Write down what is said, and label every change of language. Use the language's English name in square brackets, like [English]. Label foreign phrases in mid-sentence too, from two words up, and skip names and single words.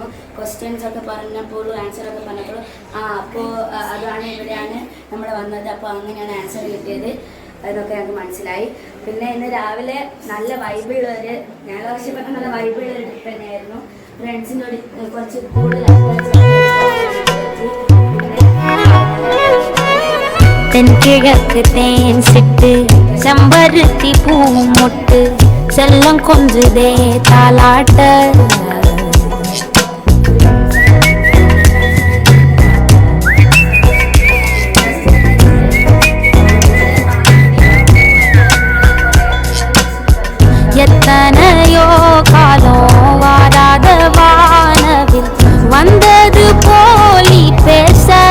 [Malayalam] ക്വസ്റ്റ്യൻസ് ഒക്കെ പറഞ്ഞപ്പോഴും ആൻസറൊക്കെ പറഞ്ഞപ്പോഴും അപ്പോൾ അതാണ് ഇവിടെയാണ് നമ്മൾ വന്നത്, അപ്പോൾ അങ്ങനെയാണ് ആൻസർ കിട്ടിയത് എന്നൊക്കെ ഞങ്ങൾക്ക് മനസ്സിലായി. പിന്നെ ഇന്ന് രാവിലെ നല്ല വൈബുള്ളൊരു, ഞങ്ങൾ ആവശ്യപ്പെട്ട നല്ല വൈബുള്ളൊരു ട്രിപ്പ് തന്നെയായിരുന്നു. ഫ്രണ്ട്സിനോട് കുറച്ച് കൂടുതൽ [Tamil] தென்கிழக்கு தேன் சிட்டு செம்பருத்தி பூமுட்டு செல்லம் கொஞ்சுதே தாலாட்ட எத்தனையோ காலம் வாராத வானவில் வந்தது போலி பேச